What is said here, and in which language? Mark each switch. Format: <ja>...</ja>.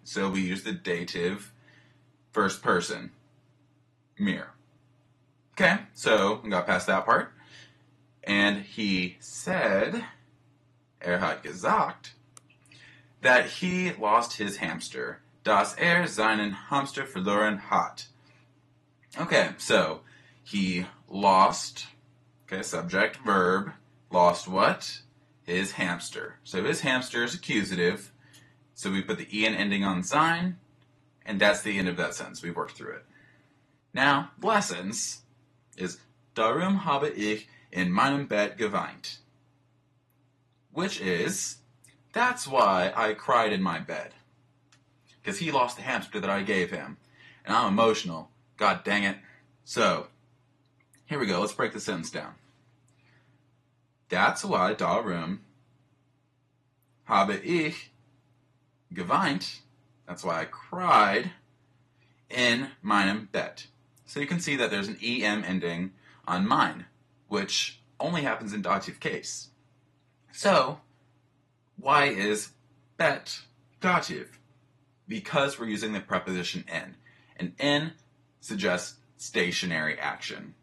<en>So we use the dative first person, mir. Okay, so we got past that part. And he said,</en> <de>hat gesagt,</de> <en>that he lost his hamster.</en> <de>Dass seinen Hamster verloren hat.</de> <en>Okay, so he lost, okay, subject, verb, lost what? His hamster. So his hamster is accusative, so we put the en ending on sein, and that's the end of that sentence. We've worked through it. Now, the last sentence is</en> <de>Darum habe ich in meinem Bett geweint.</de> <en>Which is, that's why I cried in my bed. Because he lost the hamster that I gave him. And I'm emotional. God dang it. So, here we go. Let's break the sentence down. That's why</en> <de>darum habe ich geweint.</de> <en>That's why I cried in</en> <de>meinem Bett.</de> <en>So you can see that there's an em ending on mine, which only happens in dative case. So, why is bet dative? Because we're using the preposition in. And in suggests stationary action.</en>